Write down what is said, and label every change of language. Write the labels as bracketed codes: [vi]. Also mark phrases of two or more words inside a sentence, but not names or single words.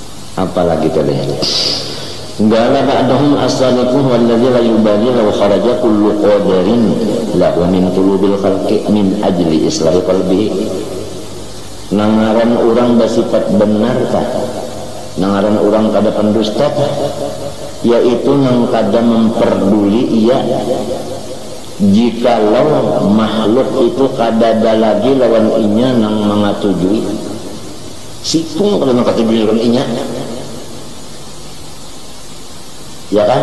[bjn] Apalagi tadi [ar] قال بعضهم السالك الذي لا يبالي لو خرج كل قدر له من قلوب الخلق من أجل إصلاح قلبه. [bjn] Nangaran orang bersifat benar tah, nangaran orang kada pendusta tah, yaitu nang kada memperduli ia jikalau makhluk itu kada ada lagi lawan inya nang mengatujui sikung kada mengatujui lawan inya, ya kan?